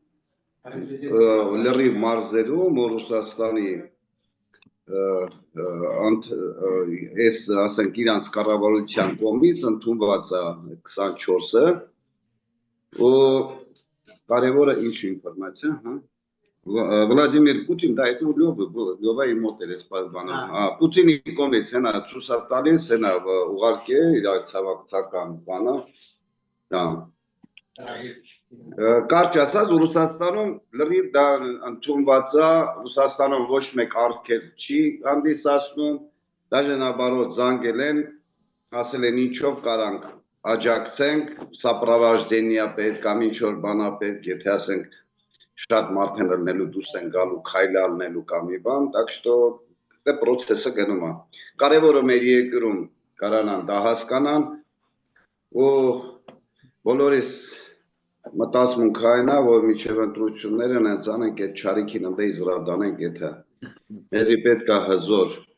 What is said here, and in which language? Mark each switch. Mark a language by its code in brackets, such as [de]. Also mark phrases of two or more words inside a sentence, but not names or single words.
[hy] լրիվ մարզերում, որ Ռուսաստանի այս ասենք իրանց կառավարության կողմից ընդունված է 24-ը, ու կարևորը ինչ ինֆորմացիա, հա Վլադիմիր Պուտին, դա это Լյովա իմ մոտ էր այս բանը, Պուտինի կողմից հենա ցույց տալիս, հենա ուղարկե իր ցավակցական բանը, Կարճ ասած Ռուսաստանում լրիվ դա ընդունված է, Ռուսաստանում ոչ մեկ արգելք չի հանդիսացնում, [ru] даже наоборот [hy] զանգել են, ասել են ինչով կարանք աջակցենք, սապրավաժդենիա պետք, կամ ինչ որ բանա պետք, եթե ասենք շատ մարդ են լնելու դուրս են գալու, քայլ ալնելու կամ մի բան, [ru] так что [hy] դա process-ը գնում է։ Կարևորը մեր երկրում կարանան դա հասկանան, ու բոլորիս մտածմունք այն է, որ միջև ընտրությունները հենց անենք այդ չարիքին ընդեից վրա դանենք, եթե մեզի պետք է հզոր